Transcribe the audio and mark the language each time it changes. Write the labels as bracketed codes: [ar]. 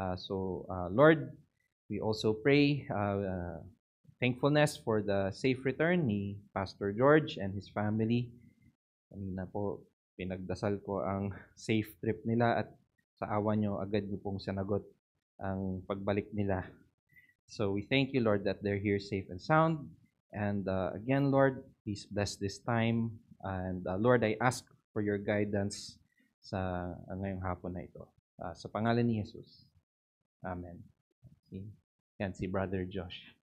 [en] Lord, we also pray thankfulness for the safe return ni Pastor George and his family. [tl] Kanina po, pinagdasal ko ang safe trip nila at sa awa nyo, agad nyo pong sinagot ang pagbalik nila. [en] So we thank you, Lord, that they're here safe and sound. And again, Lord, please bless this time. And Lord, I ask for your guidance [tl] sa ngayong hapon na ito. Sa pangalan ni Jesus. Amen. Yan, si Brother Josh.